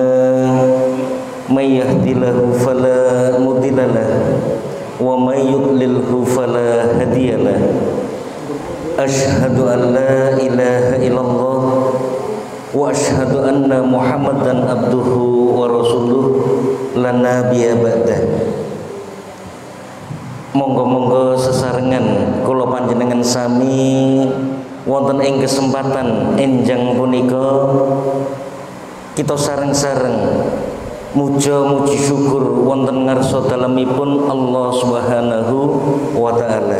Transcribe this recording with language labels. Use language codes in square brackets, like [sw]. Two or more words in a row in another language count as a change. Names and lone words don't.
[ar] من يهده الله فلا مضل له ومن يضلله فلا هادي له. أشهد أن لا إله إلا الله وأشهد أن محمدا عبده ورسوله لا نبي بعده. [jv] Monggo-monggo sesarengan kula panjenengan sami wonten ing kesempatan enjang punika kita sareng-sareng muji syukur wonten ngarsa dalemipun [ar] الله سبحانه وتعالى.